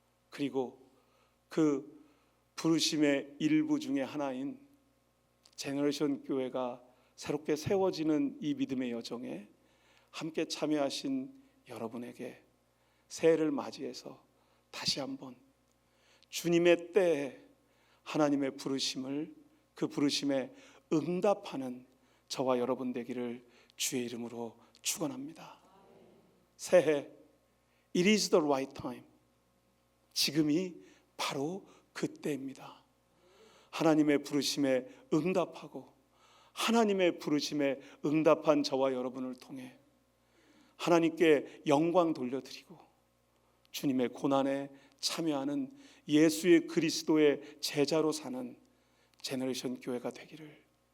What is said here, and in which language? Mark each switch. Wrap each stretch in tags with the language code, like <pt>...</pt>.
<ko>그리고 그 부르심의 일부 중에 하나인 제너레이션 교회가 새롭게 세워지는 이 믿음의 여정에 함께 참여하신 여러분에게 새해를 맞이해서 다시 한번 주님의 때에 하나님의 부르심을, 그 부르심에 응답하는 저와 여러분 되기를 주의 이름으로 축원합니다.</ko> <en>새해 It is the right time.</en> <ko>지금이 바로 그때입니다. 하나님의 부르심에 응답하고 하나님의 부르심에 응답한 저와 여러분을 통해 하나님께 영광 돌려드리고 주님의 고난에 참여하는 예수의 그리스도의 제자로 사는 제너레이션 교회가 되기를</ko>